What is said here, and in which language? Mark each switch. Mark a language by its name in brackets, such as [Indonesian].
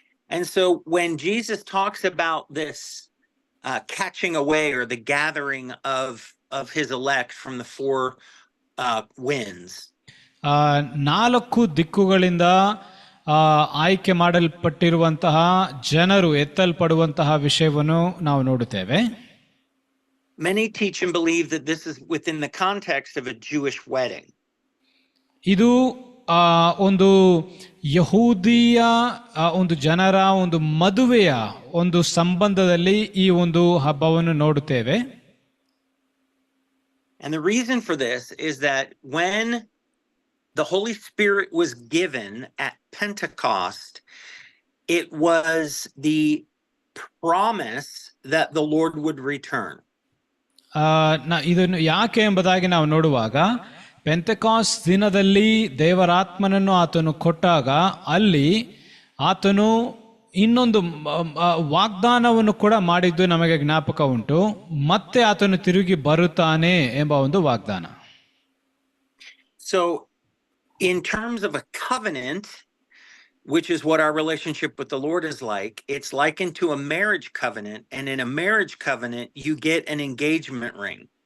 [English] And so when Jesus talks about this catching away or the gathering of his elect from the four winds, [Kannada] 4 ದಿಕ್ಕುಗಳಿಂದ ಆಯ್ಕೆ ಮಾಡಲ್ಪಟ್ಟಿರುವಂತಹ ಜನರು ಎತ್ತಲ್ಪಡುವಂತಹ ವಿಷಯವನ್ನು ನಾವು ನೋಡುತ್ತೇವೆ. [English] many teach and believe that this is within the context of a Jewish wedding. [Kannada] ಇದು ಒಂದು ಯಹೂದಿಯ ಒಂದು ಜನರ ಒಂದು ಮದುವೆಯ ಒಂದು ಸಂಬಂಧದಲ್ಲಿ ಈ ಒಂದು ಹಬ್ಬವನ್ನು ನೋಡುತ್ತೇವೆ. [English] And the reason for this is that when the Holy Spirit was given at Pentecost, it was the promise that the Lord would return. [Kannada] ಇದನ್ನು ಯಾಕೆ ಎಂಬುದಾಗಿ ನಾವು ನೋಡುವಾಗ, ಪೆಂತೆಕಾಸ್ಟ್ ದಿನದಲ್ಲಿ ದೇವರಾತ್ಮನನ್ನು ಆತನು ಕೊಟ್ಟಾಗ ಅಲ್ಲಿ ಆತನು ಇನ್ನೊಂದು ವಾಗ್ದಾನವನ್ನು ಕೂಡ ಮಾಡಿದ್ದು ನಮಗೆ ಜ್ಞಾಪಕ ಉಂಟು. ಮತ್ತೆ ಆತನು ತಿರುಗಿ ಬರುತ್ತಾನೆ ಎಂಬ ಒಂದು ವಾಗ್ದಾನ. [English] So in terms of a covenant, which is what our relationship with the Lord is like, it's likened to a marriage covenant, and in a marriage covenant you get an engagement ring.